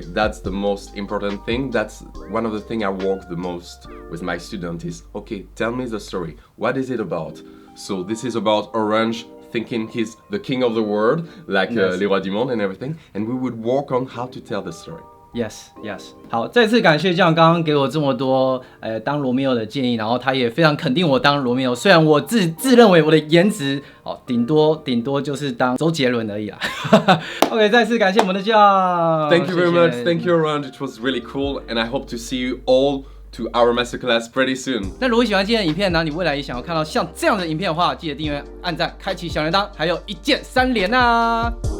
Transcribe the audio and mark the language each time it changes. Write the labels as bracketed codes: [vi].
[en] That's the most important thing. That's one of the things I work the most with my students is, okay, tell me the story. What is it about? So this is about Orange thinking he's the king of the world, like Yes. Les Rois du Monde and everything, and we would work on how to tell the story. Yes. [zh] 好，再次感谢John刚刚给我这么多当罗密欧的建议，然后他也非常肯定我当罗密欧。虽然我自认为我的颜值顶多就是当周杰伦而已啦。 OK， 再次感谢我们的John。 [en] Thank you very [zh] 谢谢 [en] much. Thank you, Orange. It was really cool, and I hope to see you all to our masterclass pretty soon. [zh] 那如果喜欢今天的影片呢，你未来也想要看到像这样的影片的话，记得订阅、按赞、开启小铃铛，还有一键3连啊！